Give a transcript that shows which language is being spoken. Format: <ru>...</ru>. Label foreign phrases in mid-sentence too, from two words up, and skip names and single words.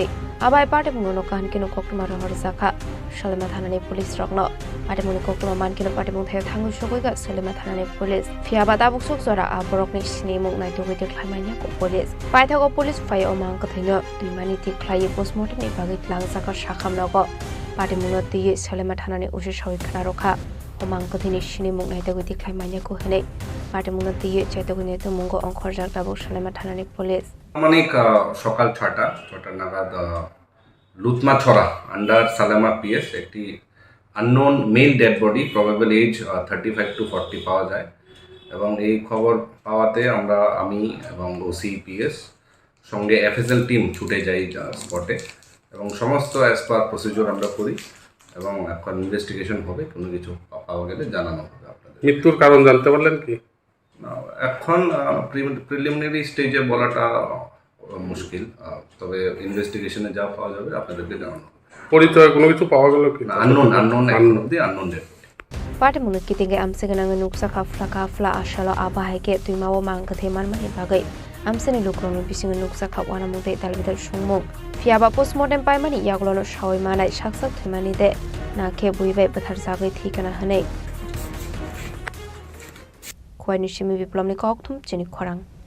<trp>abai patimung no hankinu koktoma rohor saka Shalema thanani police rokno Patimuni koktoma mankino patimung thaya thangu shogoika Shalema thanani police fiaba tabuk sok zora aborokni sini mung nai tugui dekhlaimanya ko police paithago police fai omang kathaino tuimani tiklai postmortem ni bagit lang saka shakham nogo patimungno tiye Shalema thanani usi sawi khana rokha omang kathini sini mung nai tugui dekhlaimanya ko hene patimungno tiye chaitogune to mungo onkhor jak tabuk Shalema thanani police</trp> <bn>অনেক সকাল 6টা নাগাদ লুতমাছড়া আন্ডার সালেমা পিএস একটি</bn> <en>unknown male dead body probable age</en> <bn>35 to 40 পাওয়া যায় এবং এই খবর পাওয়াতে আমি এবং</bn> <en>OC PS</en> <bn>সঙ্গে</bn> <en>FSL team</en> <bn>ছুটে যাই স্পটে এবং সমস্ত</bn> <en>as per procedure</en> <bn>আমরা করি এবং এখন ইনভেস্টিগেশন হবে কোনো কিছু পাওয়া গেলে জানানো হবে আপনাদের মৃত্যুর কারণ জানতে পারলেন কি এখন</bn> <en>preliminary stage</en> <bn>বলাটা মুশকিল তবে ইনভেস্টিগেশনে যা পাওয়া যাবে আপনাদেরকে জানানো পরিচয় কোনো কিছু পাওয়া গেল কি</bn> <en>unknown dead</en> <trp>Patimungno kitinge amsegenang nuksa kafla ashalo abahike tuimawo mangkathe manmani bagai amseni lukronu bisingo nuksa khapwana mute dalbidal sungmung fiaba postmortem paimani yaglono shawai manai saksak thimani de nakhe buibai bathar jagai thikana hanei khwaini shimi biplomni kokthum chini khorang</trp>